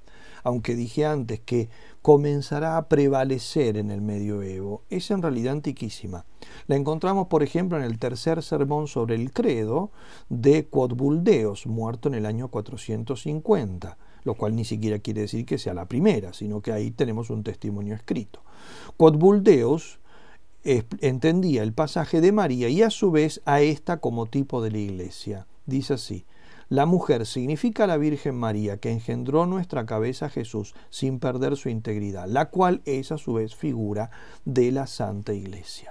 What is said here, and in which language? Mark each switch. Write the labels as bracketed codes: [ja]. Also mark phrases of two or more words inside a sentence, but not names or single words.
[es] Aunque dije antes que comenzará a prevalecer en el medioevo, es en realidad antiquísima. La encontramos, por ejemplo, en el tercer sermón sobre el credo de Quod-Buldeos, muerto en el año 450. Lo cual ni siquiera quiere decir que sea la primera, sino que ahí tenemos un testimonio escrito. Quod-Buldeos entendía el pasaje de María y a su vez a esta como tipo de la Iglesia. Dice así: la mujer significa la Virgen María, que engendró nuestra cabeza Jesús sin perder su integridad, la cual es a su vez figura de la Santa Iglesia.